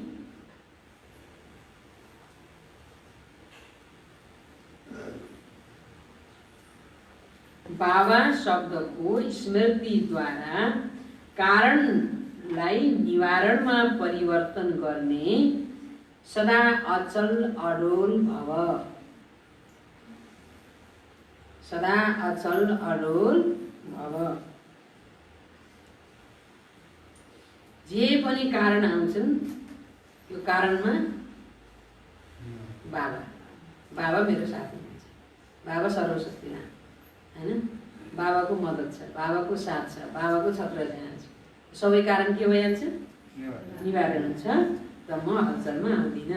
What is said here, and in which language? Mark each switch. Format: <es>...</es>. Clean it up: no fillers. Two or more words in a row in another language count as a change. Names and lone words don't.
<ne>बाबा शब्दको स्मृतिद्वारा कारणलाई निवारणमा परिवर्तन गर्ने सदा अचल अडोल भव, सदा अचल अडोल भव। जे पनि कारण आउँछन् त्यो कारणमा बाबा मेरो साथी हुनुहुन्छ। बाबा सर्वशक्तिमान हैन, बाबाको मद्दत छ, बाबाको साथ छ, बाबाको छत्रछाया छ, सबै कारण के भइहाल्छ? निवारण हुन्छ र म हलचलमा आउँदिनँ।</ne>